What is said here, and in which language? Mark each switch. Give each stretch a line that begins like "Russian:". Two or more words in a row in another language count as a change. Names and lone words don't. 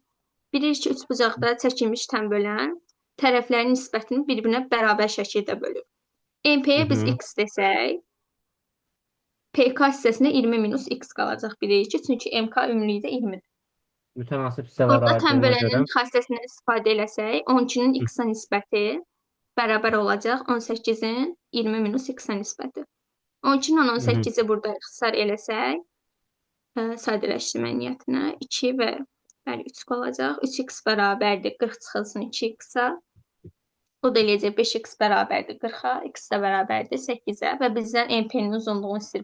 Azerbaijani: Bilirik ki, üçbucaqda çəkilmiş tən bölən tərəflərin nisbətini bir-birinə bərabər şəkildə bölür. hı. MP-yə biz Hı. x desək, PK hissəsinə 20 minus x qalacaq bilirik ki, çünki MK ümumilikdə 20-dir. Mütənasib hissələr Burada tən ayırdığına görə. bölənin xassəsindən istifadə eləsək, 12-nin Hı x-a nisbəti bərabər olacaq 18-in 20 minus x-a nisbəti. 12 ilə hı. 18-i burada ixtisar eləsək, sadələşdirmə niyyətinə 2 və bəli 3 qalacaq. 3x bərabərdir 40 çıxılsın 2x-a. O da eləyəcək 5x bərabərdir 40-a, x də bərabərdir 8-ə və bizdən MP-nin uzunluğunu istəyir.